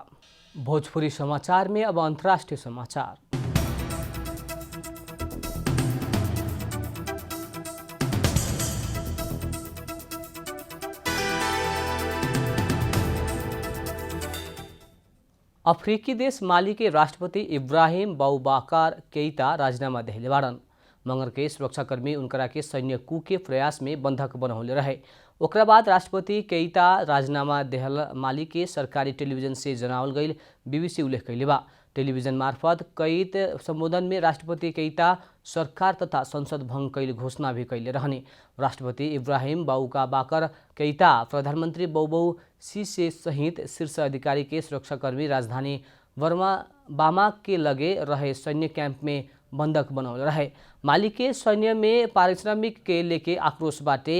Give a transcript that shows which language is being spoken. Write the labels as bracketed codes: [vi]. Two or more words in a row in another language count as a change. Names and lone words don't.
[bho] भोजपुरी समाचार में अब अंतर्राष्ट्रीय समाचार। अफ्रीकी देश माली के राष्ट्रपति इब्राहिम बौबाकार केइता राजीनामा देहले बाड़न। मंगर के सुरक्षाकर्मी उनकरा के सैन्य कू के प्रयास में बंधक बनौले रहे। ओकरा बाद राष्ट्रपति केइता राजीनामा देहल माली के सरकारी टेलीविजन से जनावल गई बीबीसी उल्लेख कैले बा। टेलीविजन मार्फत कैद संबोधन में राष्ट्रपति केइता सरकार तथा संसद भंग कैल घोषणा भी कैले रहने। राष्ट्रपति इब्राहिम बौबाकार केइता प्रधानमंत्री बौबौ सीसे सहित शीर्ष अधिकारी के सुरक्षाकर्मी राजधानी बामा के लगे रहे सैन्य कैंप में बंधक बनौले रहे। माली के सैन्य में पारिश्रमिक के लेके आक्रोश बाटे।